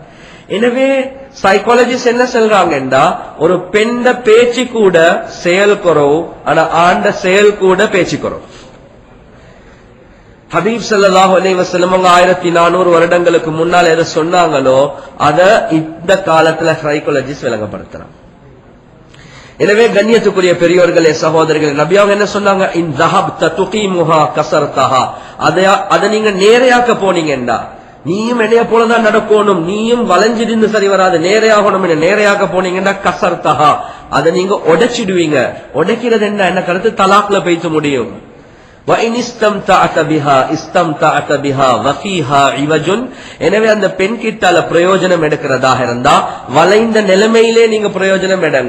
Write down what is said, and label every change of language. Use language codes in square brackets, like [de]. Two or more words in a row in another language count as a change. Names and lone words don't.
[ta] எனவே சைக்காலஜிஸ்ட் என்ன சொல்றாங்கடா, ஒரு பெண்ட பேச்சு கூட செயல் குறவு, ஆனா ஆண்ட செயல் கூட பேச்சு குறவு. ஹபீப் [ar] صلى الله عليه وسلم [ta] 1400 வருடங்களுக்கு முன்னால் எதை சொன்னாங்களோ அத இந்த காலத்துல சைக்காலஜிஸ்ட் விளங்கப்படுத்துறாங்க. எனவே கண்ணியத்துக்குரிய பெரியோர்களே சகோதரர்களே, நபி அவங்க என்ன சொன்னாங்க? [ar] இன் ذهبت تقيمها كسرتها. [ta] அத நீங்க நேரையாக்க போனீங்கடா, நீயும் என்னைய போலதான் நடக்கணும், நீயும் வளைஞ்சிருந்து சரி வராது, நேரையாகணும். நேரையாக்க போனீங்கன்னா கசர்த்தஹா, அதை நீங்க உடைச்சிடுவீங்க. உடைக்கிறது என்ன கருத்து? தலாக்ல பேச முடியும். எனவே அந்த பெண் கிட்டால பிரயோஜனம் எடுக்கிறதாக இருந்தா வளைந்த நிலைமையிலே நீங்க பிரயோஜனம் எடுங்க.